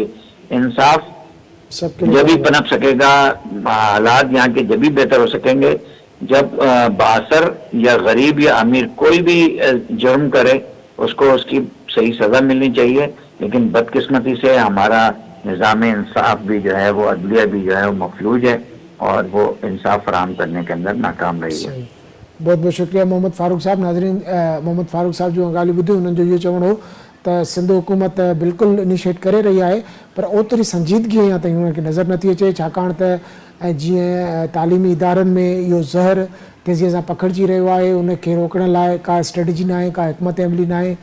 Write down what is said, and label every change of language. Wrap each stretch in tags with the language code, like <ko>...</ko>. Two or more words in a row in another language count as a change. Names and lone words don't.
<ur>انصاف جب ہی پنپ سکے گا، حالات یہاں کے جب ہی بہتر ہو سکیں گے جب بااثر یا غریب یا امیر کوئی بھی جرم کرے اس کو اس کی صحیح سزا ملنی چاہیے. لیکن بدقسمتی سے ہمارا نظام انصاف بھی جو ہے وہ عدلیہ بھی جو ہے وہ مفلوج ہے، اور وہ انصاف فراہم کرنے کے اندر ناکام رہی ہے. بہت بہت شکریہ محمد فاروق صاحب.</ur> <sd>ناظرین، محمد فاروق صاحب جو ॻाल्हि ॿुधी उन्हनि जो इहो चवणो त सिंध हुकूमत बिल्कुलु इनिशिएट करे रही आहे, पर ओतिरी संजीदगी अञा ताईं हुनखे नज़र नथी अचे, छाकाणि त जीअं तालीमी इदारनि में इहो ज़हर तेज़ीअ सां पखिड़िजी रहियो आहे, उनखे रोकण लाइ का स्ट्रेटजी न आहे, का हिकमत अमली न आहे.</sd>